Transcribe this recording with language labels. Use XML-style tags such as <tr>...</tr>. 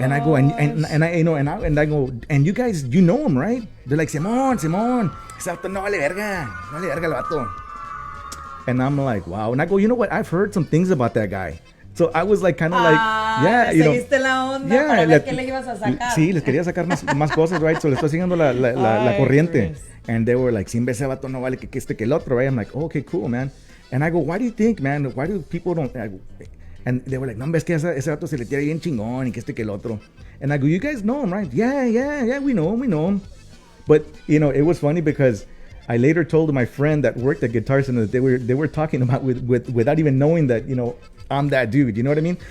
<en>And I go, and I go, "And you guys, you know him, right?" They're like,</en> <es>Simón. Ese vato no vale verga el vato."</es> <en>And I'm like, "Wow." And I go, "You know what? I've heard some things about that guy." So I was like, kind of like, yeah,</en> <es>la onda para ver qué le ibas a sacar. Sí, les quería sacar más cosas, right? So le estoy siguiendo la corriente. Chris.</es> <en>And they were like,</en> <es>"Sin ese vato no vale que el otro,"</es> <en>right? I'm like, "Oh, okay, cool, man." And I go, "Why do you think, man? Why do people don't?" And they were like,</en> <es>"No, ves que ese vato se le tira bien chingón y que el otro."</es> <en>And I go, "You guys know him, right?" Yeah, we know him. But, it was funny because I later told my friend that worked at Guitar Center that they were talking about without even knowing that, I'm that dude, you know what I mean?</en>